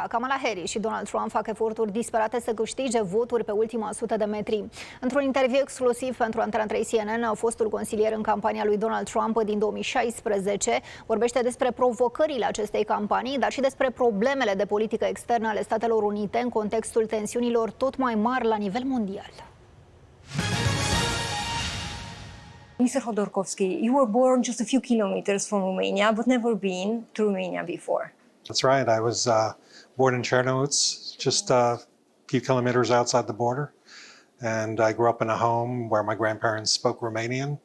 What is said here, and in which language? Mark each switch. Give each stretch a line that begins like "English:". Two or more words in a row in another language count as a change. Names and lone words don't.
Romanian: Kamala Harris și Donald Trump fac eforturi disperate să câștige voturi pe ultima sută de metri. Într-un interviu exclusiv pentru Antena 3 CNN, fostul consilier în campania lui Donald Trump din 2016 vorbește despre provocările acestei campanii, dar și despre problemele de politică externă ale Statelor Unite în contextul tensiunilor tot mai mari la nivel mondial.
English: Mr. Hodorkovsky, you were born just a few kilometers from Romania, but never been to Romania before. That's right. I was born in Czernowitz, just a few kilometers outside the border. And I grew up in a home where my grandparents spoke Romanian.